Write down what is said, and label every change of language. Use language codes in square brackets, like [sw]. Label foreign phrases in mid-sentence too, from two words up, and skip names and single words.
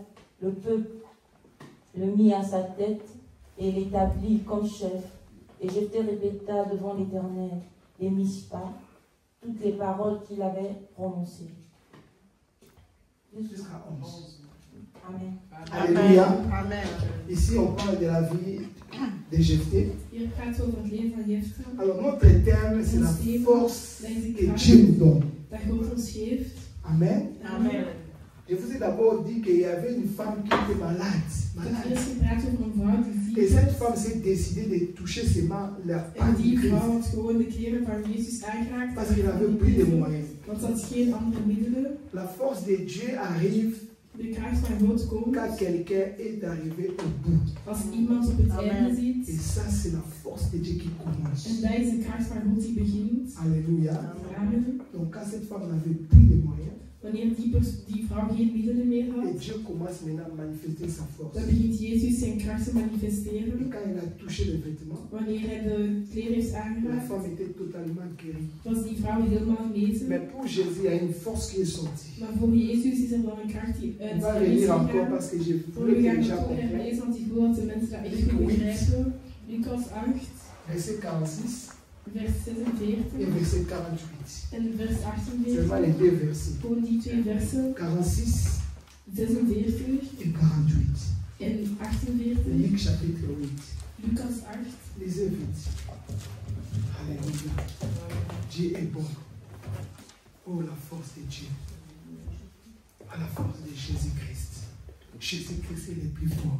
[fr] Le peuple le mit à sa tête et l'établit comme chef. Et Jephthé répéta devant l'Éternel les Mishpa, toutes les paroles qu'il avait prononcées. Jusqu'à 11. Amen. Alléluia. Amen. Ici, on parle de la vie de Jephthé. [nl] Hier gaat over het leven van Jephthé. [fr] Alors, notre thème, c'est la force que Dieu nous donne. [nl] Dat God ons geeft. [fr] Amen. Amen. Je vous ai d'abord dit qu'il y avait une femme qui était malade. [nl] Ik heb eerst gepraat over een vrouw die [fr] Et [nl] ziek [fr] cette [nl] was. [fr] femme s'est décidée de toucher seulement la [nl] En [fr] part [nl] die [fr] de Christ. [nl] vrouw had gewoon de kleren van Jezus aangeraakt. [fr] Parce qu'il n'avait plus de moyens. [nl] Want ze had geen andere middelen. [fr] La force de Dieu arrive [nl] De kracht van God komt [fr] quand quelqu'un est arrivé au bout. [nl] als iemand op het [fr] Amen. [nl] einde [fr] Et [nl] zit. [fr] ça, c'est la force de Dieu qui commence. [nl] En dat is de kracht van God die begint. [fr] Alléluia. Amen. Donc, quand cette femme n'avait plus de moyens, [nl] Wanneer die vrouw geen middelen meer [fr] et [nl] had, [fr] Dieu commence maintenant à manifester sa force. [nl] dan begint Jezus zijn kracht te [fr] Et [nl] manifesteren. [fr] quand il a touché les vêtements, [nl] Wanneer hij de kleren heeft [fr] la [nl] aangeraakt, [fr] femme était totalement guérie. [nl] was die vrouw helemaal genezen. [fr] Mais pour Jésus, il y a une force qui est sortie. [nl] Maar voor Jezus is er wel een kracht die [fr] On [nl] uit [fr] va [nl] hem is [fr] venir encore [nl] gegaan. [fr] parce que je [nl] Voor [fr] voulais [nl] we [fr] que [nl] gaan [fr] les [nl] het [fr] gens [nl] toch [fr] comprennent. [nl] herlezen, want ik wil dat de mensen dat echt goed begrijpen. Lucas 8, [fr] Verset 46 [nl] vers 46 [fr] et verset 48. [nl] en vers [fr] Seulement [nl] 48. [fr] les deux versets. [nl] Gewoon die twee versen, 46 46 [fr] et 48. [nl] en 48. [fr] Luc chapitre 8. [nl] Lucas 8. [fr] Lisez vite. Alléluia. Dieu est bon. Oh, la force de Dieu. À la force de Jésus-Christ. Jésus-Christ est le plus fort.